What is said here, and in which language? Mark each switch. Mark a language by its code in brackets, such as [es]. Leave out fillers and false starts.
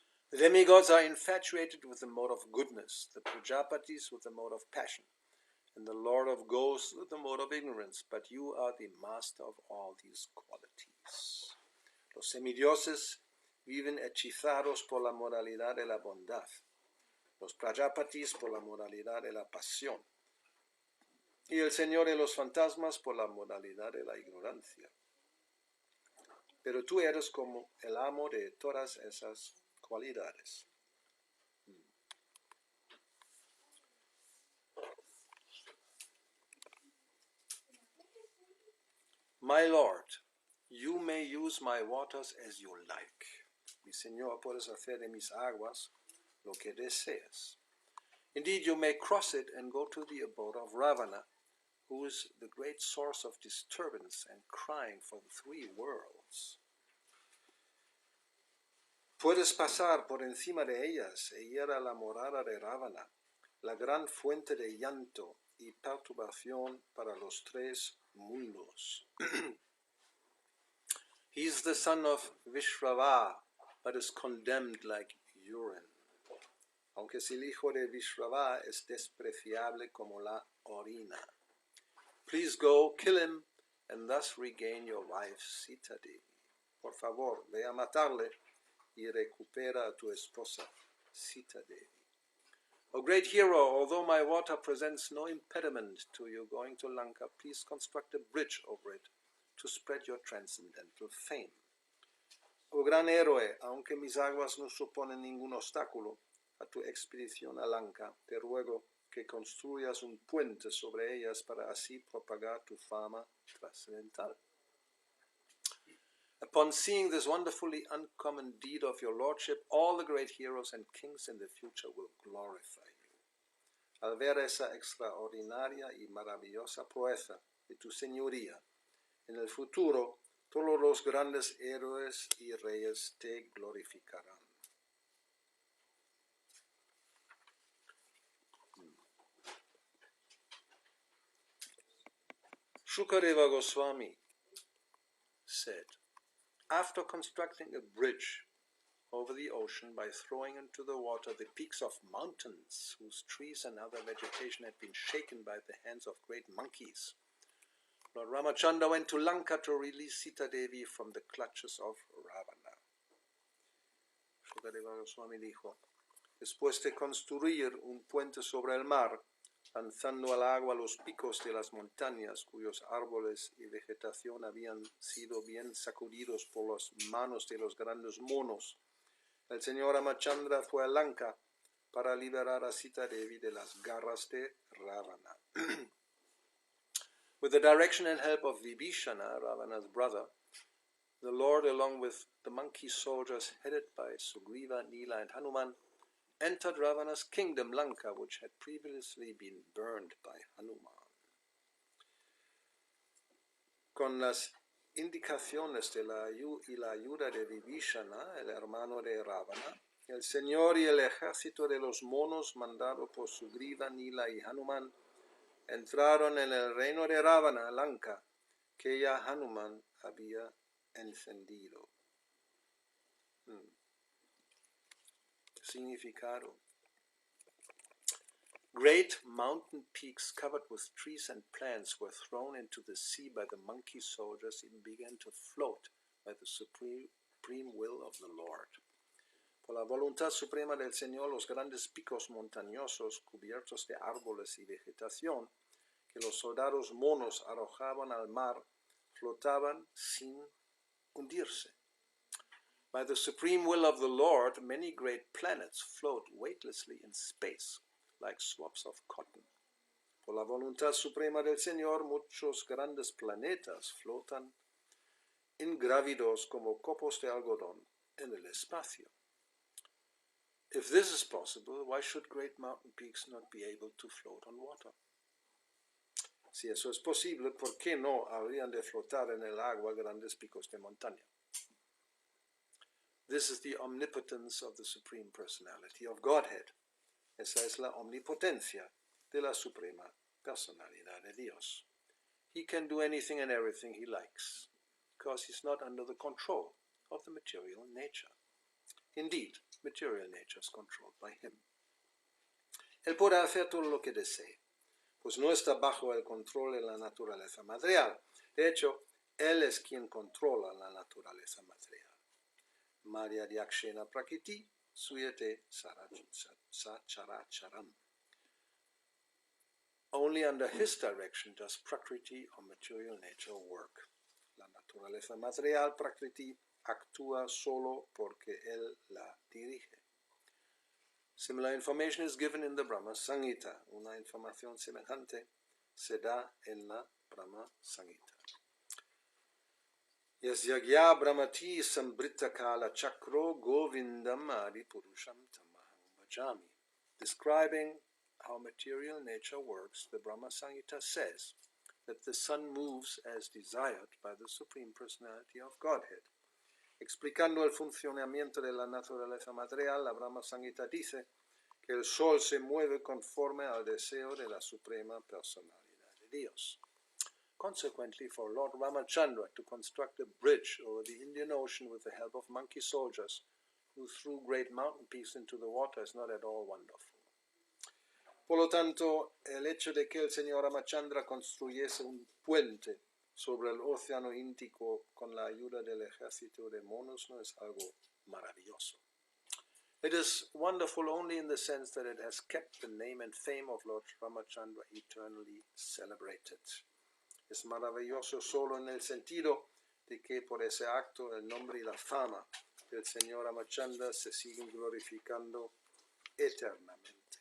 [en] The demigods are infatuated with the mode of goodness, the Prajapatis with the mode of passion, and the Lord of Ghosts with the mode of ignorance, but you are the master of all these qualities. [es] Los semidioses viven hechizados por la moralidad de la bondad, los Prajapatis por la moralidad de la pasión, y el Señor de los fantasmas por la moralidad de la ignorancia. Pero tú eres como el amo de todas esas cualidades. [en] My Lord, you may use my waters as you like. [es] Mi Señor, puedes hacer de mis aguas lo que desees. [en] Indeed, you may cross it and go to the abode of Ravana, who is the great source of disturbance and crying for the three worlds. [es] Puedes pasar por encima de ellas e ir a la morada de Ravana, la gran fuente de llanto y perturbación para los tres mundos. [en] He is the son of Vishrava, but is condemned like urine. [es] Aunque es el hijo de Vishrava, es despreciable como la orina. [en] Please go, kill him, and thus regain your wife Sita Devi. [es] Por favor, ve a matarle y recupera a tu esposa Sita Devi. [en] O great hero, although my water presents no impediment to you going to Lanka, please construct a bridge over it to spread your transcendental fame. [es] Oh gran héroe, aunque mis aguas no suponen ningún obstáculo a tu expedición a Lanka, te ruego que construyas un puente sobre ellas para así propagar tu fama trascendental. [en] Upon seeing this wonderfully uncommon deed of your lordship, all the great heroes and kings in the future will glorify you. [es] Al ver esa extraordinaria y maravillosa proeza de tu señoría, en el futuro todos los grandes héroes y reyes te glorificarán. [en] Shukadeva Goswami said, after constructing a bridge over the ocean by throwing into the water the peaks of mountains whose trees and other vegetation had been shaken by the hands of great monkeys, Lord Ramachandra went to Lanka to release Sita Devi from the clutches of Ravana. [es] Shukadeva Goswami dijo, después de construir un puente sobre el mar, lanzando al agua los picos de las montañas cuyos árboles y vegetación habían sido bien sacudidos por las manos de los grandes monos, el señor Ramachandra fue a Lanka para liberar a Sita Devi de las garras de Ravana. [en] With the direction and help of Vibhishana, Ravana's brother, the Lord, along with the monkey soldiers headed by Sugriva, Nila, and Hanuman, entered Ravana's kingdom, Lanka, which had previously been burned by Hanuman. [es] Con las indicaciones de la ayuda de Vibhishana, el hermano de Ravana, el Señor y el ejército de los monos mandado por Sugriva, Nila y Hanuman entraron en el reino de Ravana, Lanka, que ya Hanuman había encendido. Significado. [en] Great mountain peaks covered with trees and plants were thrown into the sea by the monkey soldiers and began to float by the supreme will of the Lord. [es] Por la voluntad suprema del Señor, los grandes picos montañosos cubiertos de árboles y vegetación que los soldados monos arrojaban al mar flotaban sin hundirse. [en] By the supreme will of the Lord, many great planets float weightlessly in space, like swabs of cotton. [es] Por la voluntad suprema del Señor, muchos grandes planetas flotan ingrávidos como copos de algodón en el espacio. [en] If this is possible, why should great mountain peaks not be able to float on water? [es] Si eso es posible, ¿por qué no habrían de flotar en el agua grandes picos de montaña? [en] This is the omnipotence of the Supreme Personality of Godhead. [es] Esa es la omnipotencia de la Suprema Personalidad de Dios. [en] He can do anything and everything he likes, because he's not under the control of the material nature. Indeed, material nature is controlled by him. [es] Él puede hacer todo lo que desee, pues no está bajo el control de la naturaleza material. De hecho, él es quien controla la naturaleza material. [sa] Marya Dyakshena Prakriti Suyate Sacharacharam. [en] Only under his direction does Prakriti or material nature work. [es] La naturaleza material Prakriti actúa solo porque él la dirige. [en] Similar information is given in the Brahma Samhita. [es] Una información semejante se da en la Brahma Samhita. [sa] Yasyagya Brahmati Sambrita Kala Chakro Govindam Adi Purusham Tamaham Bhajami. [en] Describing how material nature works, the Brahma Samhita says that the sun moves as desired by the Supreme Personality of Godhead. [es] Explicando el funcionamiento de la naturaleza material, la Brahma Samhita dice que el sol se mueve conforme al deseo de la Suprema Personalidad de Dios. [en] Consequently, for Lord Ramachandra to construct a bridge over the Indian Ocean with the help of monkey soldiers who threw great mountain peaks into the water is not at all wonderful. [es] Por lo tanto, el hecho de que el señor Ramachandra construyese un puente sobre el océano Índico con la ayuda del ejército de monos no es algo maravilloso. [en] It is wonderful only in the sense that it has kept the name and fame of Lord Ramachandra eternally celebrated. [es] Es maravilloso solo en el sentido de que por ese acto el nombre y la fama del señor Ramachandra se siguen glorificando eternamente.